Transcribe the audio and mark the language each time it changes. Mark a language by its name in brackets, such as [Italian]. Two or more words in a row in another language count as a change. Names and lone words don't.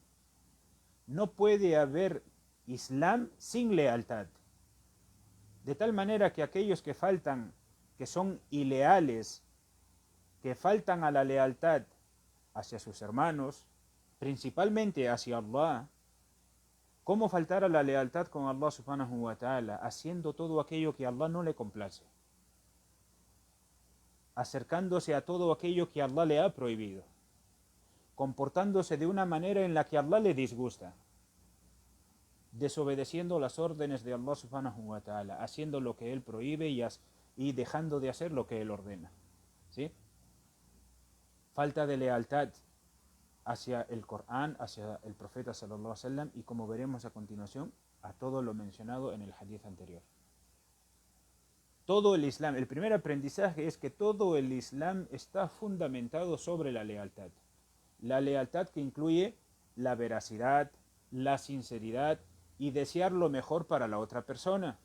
[Spanish] No puede haber Islam sin lealtad. De tal manera que aquellos que faltan, que son ileales, que faltan a la lealtad hacia sus hermanos, principalmente hacia Allah, ¿cómo faltar a la lealtad con Allah [Arabic] سبحانه وتعالى? [Spanish] Haciendo todo aquello que a Allah no le complace, acercándose a todo aquello que Allah le ha prohibido, comportándose de una manera en la que Allah le disgusta, desobedeciendo las órdenes de Allah [Arabic] سبحانه وتعالى, [Spanish] haciendo lo que Él prohíbe y dejando de hacer lo que Él ordena, ¿sí? Falta de lealtad hacia el Corán, hacia el profeta [Arabic] صلى الله عليه وسلم [Spanish] y, como veremos a continuación, a todo lo mencionado en el hadith anterior. Todo el Islam, el primer aprendizaje es que todo el Islam está fundamentado sobre la lealtad. La lealtad que incluye la veracidad, la sinceridad y desear lo mejor para la otra persona.